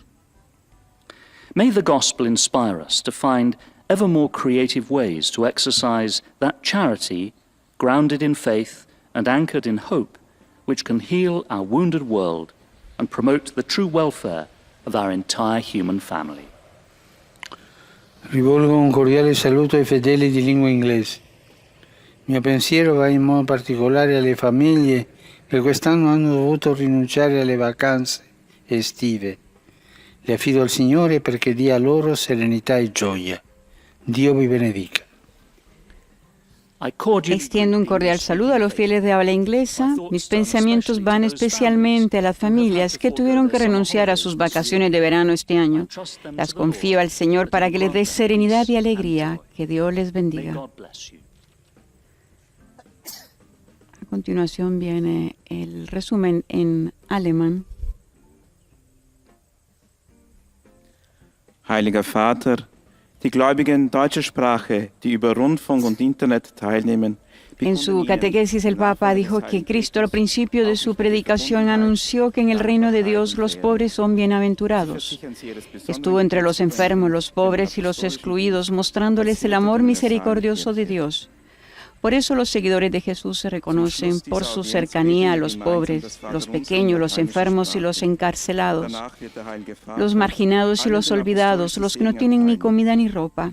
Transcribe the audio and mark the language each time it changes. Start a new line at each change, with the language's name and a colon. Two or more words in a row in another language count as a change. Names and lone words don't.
English: May the gospel inspire us to find ever more creative ways to exercise that charity grounded in faith and anchored in hope, which can heal our wounded world and promote the true welfare of our entire human family.
Italian: Rivolgo un cordiale saluto ai fedeli di lingua inglese. Il mio pensiero va in modo particolare alle famiglie che quest'anno hanno dovuto rinunciare alle vacanze estive. Le affido al Signore perché dia loro serenità e gioia. Dio vi benedica.
Spanish: Extiendo un cordial saludo a los fieles de habla inglesa. Mis pensamientos van especialmente a las familias que tuvieron que renunciar a sus vacaciones de verano este año. Las confío al Señor para que les dé serenidad y alegría. Que Dios les bendiga. A continuación viene el resumen en alemán.
German: Heiliger Vater, die Gläubigen deutscher Sprache, die über Rundfunk und Internet teilnehmen,
Spanish: En su catequesis, el Papa dijo que Cristo al principio de su predicación anunció que en el reino de Dios los pobres son bienaventurados. Estuvo entre los enfermos, los pobres y los excluidos, mostrándoles el amor misericordioso de Dios. Por eso los seguidores de Jesús se reconocen por su cercanía a los pobres, los pequeños, los enfermos y los encarcelados, los marginados y los olvidados, los que no tienen ni comida ni ropa.